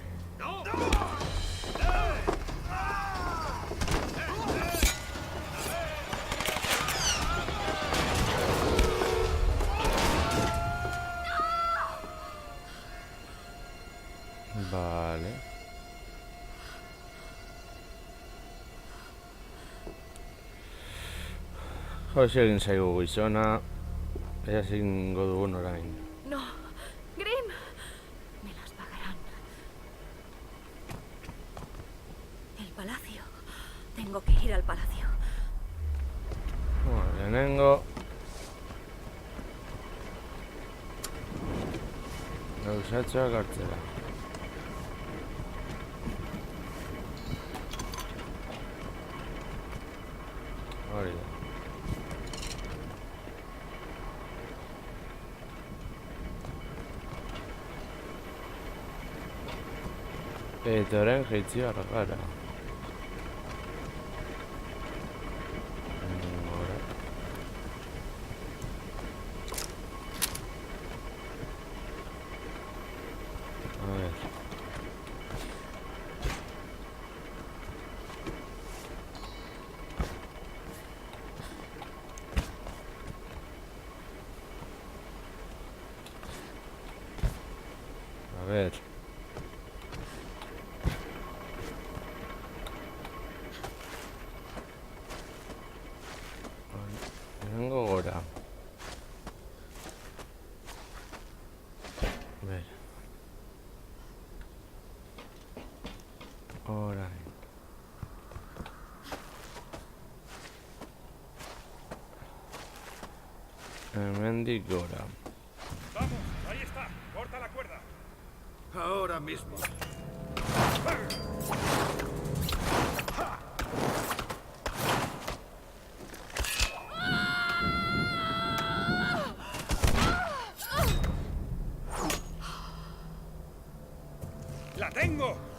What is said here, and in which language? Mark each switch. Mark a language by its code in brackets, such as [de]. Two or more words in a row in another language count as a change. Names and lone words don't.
[es] ¡No! Vale. [eu] Jose egin zaigu gizona. Ea ezingo dugun orain. [es] No. Grim. Me las pagarán. El palacio. Tengo que ir al palacio. [eu] Lehenengo gauzatxoak hartzera. Hori da. Eta orain jaitzi behar gara. [es] A ver. A ver. [eu] Lehenengo gora. [es] A ver. [eu] Orain. Hemendik gora. [es] ¡Vamos! ¡Ahí está! ¡Corta la cuerda! Ahora mismo. ¡La tengo!